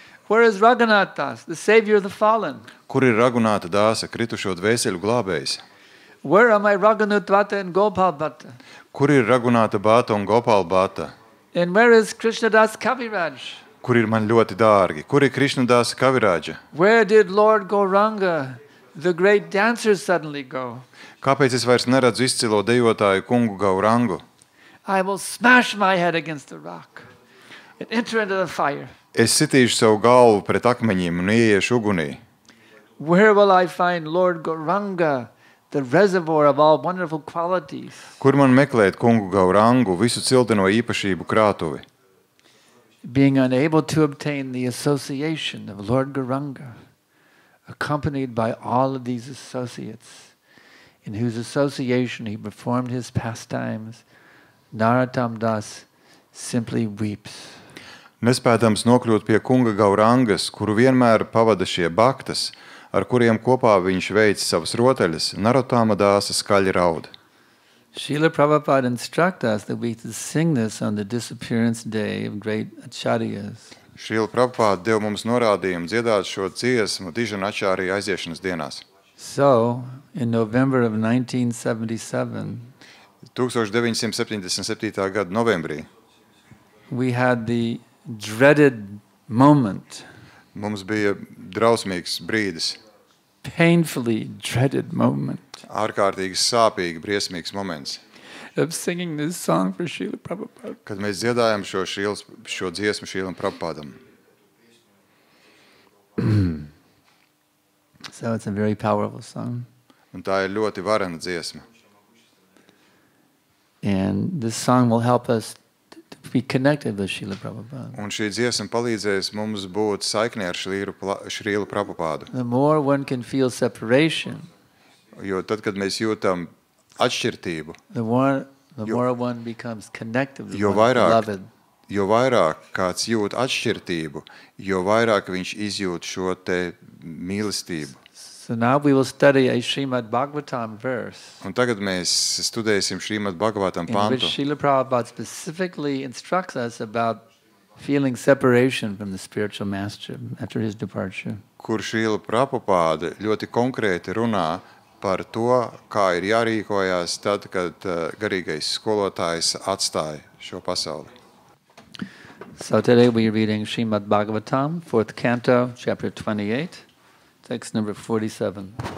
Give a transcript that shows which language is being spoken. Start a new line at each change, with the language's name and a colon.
English: Where is Raghunath Das, the savior of the fallen?
Latvian: Kur ir Ragunāta Dāsa, kritušo dvēseļu glābējs?
English: Where are my Raghunath Bhatta and Gopal Bhatta?
Latvian: Kur ir Ragunāta Bhata un Gopal Bhata?
English: And where is Krishnadas Kaviraj?
Latvian: Kur ir man ļoti dārgi? Kur ir Krišnadāsa Kavirāģa?
English: Where did Lord Gauranga, the great dancer, suddenly go?
Latvian: Kāpēc es vairs neredzu izcilo dejotāju kungu Gaurangu?
English: I will smash my head against the rock and enter into the fire.
Latvian: Es sitīšu savu galvu pret akmeņiem un ieiešu ugunī.
English: Where will I find Lord Gauranga, the reservoir of all wonderful qualities?
Latvian: Kur man meklēt kungu Gaurangu, visu cilteno īpašību krātuvi?
English: Being unable to obtain the association of Lord Gauranga, accompanied by all of these associates, in whose association he performed his pastimes, Narottam Das simply weeps.
Latvian: Nespēdams nokļūt pie kunga Gaurangas, kuru vienmēr pavada šie baktas, ar kuriem kopā viņš veic savas rotaļas, Narottama Dāsa skaļi raud.
English: Srila Prabhupada instructs us that we should sing this on the disappearance day of great acharyas.
Latvian: Srila Prabhupada deva mums norādījumu dziedāt šo dziesmu Dižana Ačārija aiziešanas dienās.
English: So, in November of 1977,
Latvian: 1977. Gada novembrī
English: we had the dreaded moment,
Latvian: mums bija drausmīgs brīdis,
English: painfully dreaded moment,
Latvian: ārkārtīgi sāpīgi, briesmīgs moments,
English: of singing this song for Srila Prabhupada.
Latvian: kad mēs dziedājam šo dziesmu Šrīlam Prabhupādam.
English: So it's a very powerful song.
Latvian: Un tā ir ļoti varena dziesma.
English: And this song will help us to be connected with Srila Prabhupada.
Latvian: Un šī dziesma palīdzēs mums būt saiknē ar Šrīlu Prabhupādu.
English: The more one can feel separation,
Latvian: Jo tad, kad mēs jūtam atšķirtību,
English: the more one becomes connected with
Latvian: jo
English: one's
Latvian: vairāk,
English: beloved.
Latvian: jo vairāk kāds jūt atšķirtību, jo vairāk viņš izjūt šo te mīlestību.
English: So now we will study a Srimad Bhagavatam verse
Latvian: Un tagad mēs studēsim Šrīmad Bhagavatam
English: in which
Latvian: pantu,
English: Srila Prabhupada specifically instructs us about feeling separation from the spiritual master after his departure.
Latvian: kur Šrīla Prabhupāda ļoti konkrēti runā par to, kā ir jārīkojās tad, kad garīgais skolotājs atstāja šo pasauli.
English: So today we are reading Srimad Bhagavatam, 4th canto, chapter 28, text number 47.